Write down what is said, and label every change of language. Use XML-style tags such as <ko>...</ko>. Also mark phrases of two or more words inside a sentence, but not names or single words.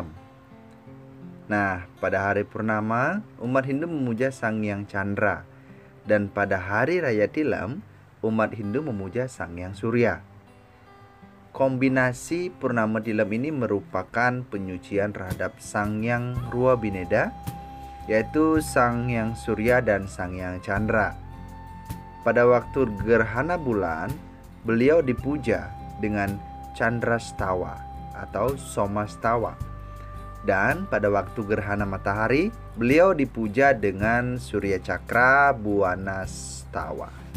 <id>Nah, pada hari purnama umat Hindu memuja Sang Hyang Chandra, dan pada hari raya tilam umat Hindu memuja Sang Hyang Surya. Kombinasi purnama tilam ini merupakan penyucian terhadap Sang Hyang Rua Bineda, yaitu Sang Hyang Surya dan Sang Hyang Chandra. Pada waktu gerhana bulan, beliau dipuja dengan Chandrastawa atau Somastawa. Dan pada waktu gerhana matahari, beliau dipuja dengan Surya Cakra Buanastawa.</id>